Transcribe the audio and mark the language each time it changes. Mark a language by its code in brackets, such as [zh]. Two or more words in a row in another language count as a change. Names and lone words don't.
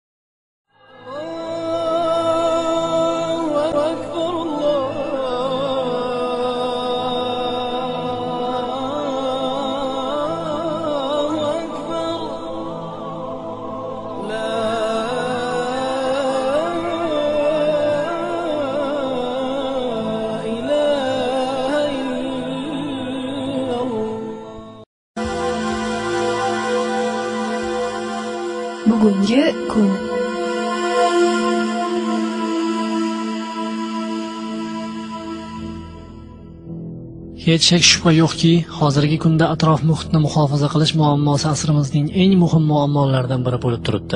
[ar] الله أكبر الله أكبر لا إله إلا الله. [uz] Bugungi kun. Hech shak shubha yo'qki, hozirgi kunda atrof muhitni muhofaza qilish muammosi asrimizning eng muhim muammolaridan biri bo'lib turibdi.